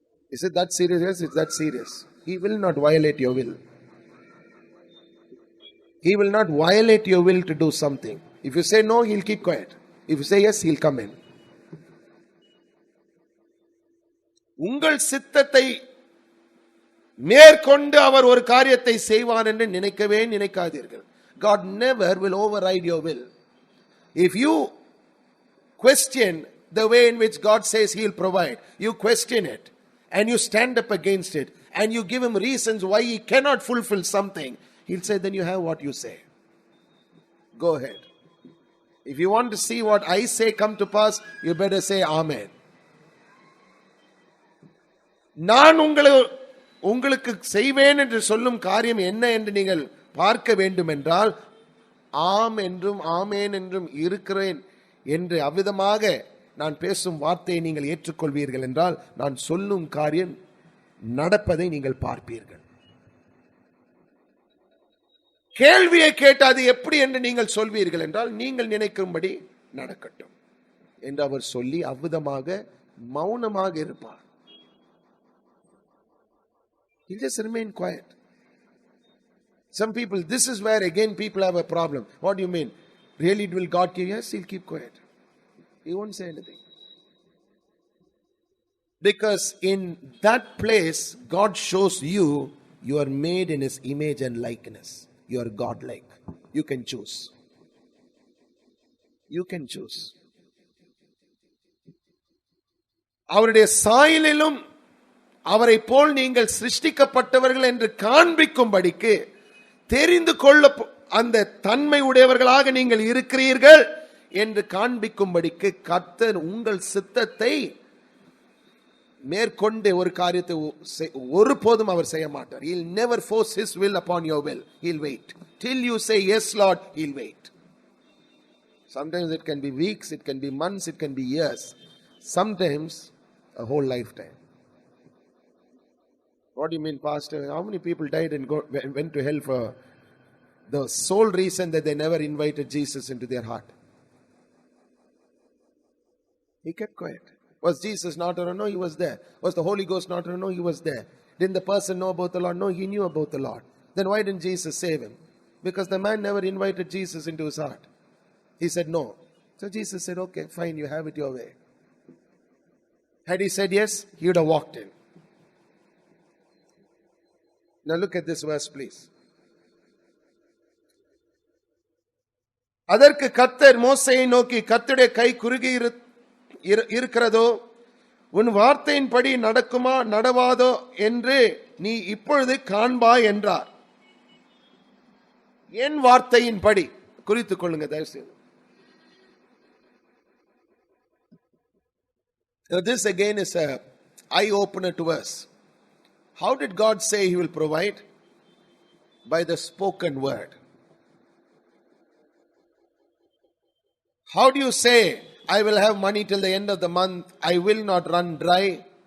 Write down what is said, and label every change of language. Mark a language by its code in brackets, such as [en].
[en] Is it that serious? Yes, it's that serious. He will not violate your will. He will not violate your will to do something. If you say no, he'll keep quiet. If you say yes, he'll come in. [ta] உங்கள் சித்தத்தை மேற்கொண்டு அவர் ஒரு காரியத்தை செய்வார் என்று நினைக்கவே நினைக்காதீர்கள். [en] God never will override your will. If you question the way in which God says he'll provide, you question it and you stand up against it and you give him reasons why he cannot fulfill something, he'll say, then you have what you say. Go ahead. If you want to see what I say come to pass, you better say amen. [ta] நான் உங்களுக்கு செய்வேன் என்று சொல்லும் காரியம் என்ன என்று நீங்கள் பார்க்க வேண்டும் என்றால், ஆம் என்றும் ஆமேன் என்றும் இருக்கிறேன் என்று அவ்விதமாக நான் பேசும் வார்த்தையை நீங்கள் ஏற்றுக்கொள்வீர்கள் என்றால், நான் சொல்லும் காரியம் நடப்பதை நீங்கள் பார்ப்பீர்கள். கேள்வியை கேட்டு அது எப்படி என்று நீங்கள் சொல்வீர்கள் என்றால், நீங்கள் நினைக்கும்படி நடக்கட்டும் என்று அவர் சொல்லி அவ்விதமாக மௌனமாக இருப்பார். [en] He just remain quiet. Some people, this is where again people have a problem. What do you mean? Really will God give? Yes, he'll keep quiet. He won't say anything. Because in that place, God shows you, you are made in his image and likeness. You are God-like. You can choose. You can choose. [ta] அவருடைய சாயலிலும் அவரை போல் நீங்கள் சிருஷ்டிக்கப்பட்டவர்கள் என்று காண்பிக்கும்படிக்கு, தெரிந்து கொள்ள அந்த தன்மை உடையவர்களாக நீங்கள் இருக்கிறீர்கள் என்று காண்பிக்கும்படிக்கு கர்த்தர் உங்கள் சித்தத்தை மேற்கொண்டு ஒரு காரியத்தை ஒருபோதும் அவர் செய்ய மாட்டார். [en] He'll never force his will upon your will. He'll wait till you say yes Lord. He'll wait. Sometimes it can be weeks, it can be months, it can be years, sometimes a whole lifetime. What do you mean, Pastor? How many people died and went to hell for the sole reason that they never invited Jesus into their heart? He kept quiet. Was Jesus not around? No, he was there. Was the Holy Ghost not around? No, he was there. Didn't the person know about the Lord? No, he knew about the Lord. Then why didn't Jesus save him? Because the man never invited Jesus into his heart. He said no. So Jesus said, okay, fine, you have it your way. Had he said yes, he would have walked in. Now look at this verse, please. [ta] அதற்கு கர்த்தர் மோசேயை நோக்கி, கர்த்தருடைய கை குறுகி இருக்கிறதோ, உன் வார்த்தையின்படி நடக்குமா நடவாதோ என்று நீ இப்பொழுது காண்பாய் என்றார். என் வார்த்தையின்படி குறித்துக் கொள்ளுங்க தயவுசெய்து. [en] This again is a eye opener to us. How did God say he will provide? By the spoken word. How do you say, I will have money till the end of the month, I will not run dry?